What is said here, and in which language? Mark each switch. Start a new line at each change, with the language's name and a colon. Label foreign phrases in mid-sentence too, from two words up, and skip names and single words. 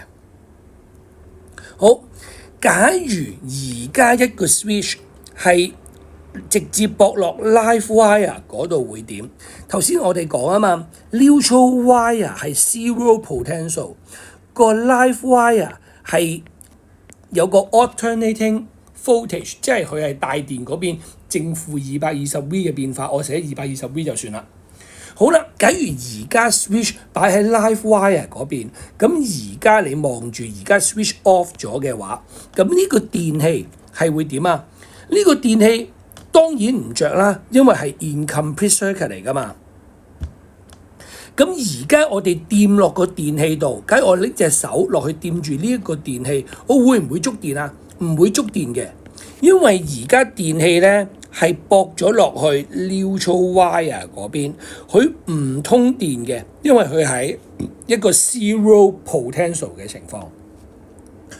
Cantonese: 好。假如而家一個 switch 係直接駁落
English: live wire
Cantonese: 嗰度會點？頭先我哋講啊嘛 ，
English: neutral wire
Cantonese: 係
English: zero potential，
Cantonese: 個
English: live wire
Cantonese: 係有個
English: alternating voltage，
Cantonese: 即係佢係帶電嗰邊正負220V 嘅變化，我寫220V 就算啦。好啦，假如而家 switch 擺喺
English: live wire
Cantonese: 嗰邊，咁而家你望住而家
English: switch off
Cantonese: 咗嘅話，咁呢個電器係會點啊？呢個電器當然唔着啦，因為係
English: incomplete circuit
Cantonese: 嚟㗎嘛。咁而家我哋掂落個電器度，假如我拎隻手落去掂住呢一個電器，我會唔會觸電啊？唔會觸電嘅，因為而家電器咧係駁咗落去
English: neutral wire
Cantonese: 嗰邊，佢唔通電嘅，因為佢喺一個
English: zero potential
Cantonese: 嘅情況。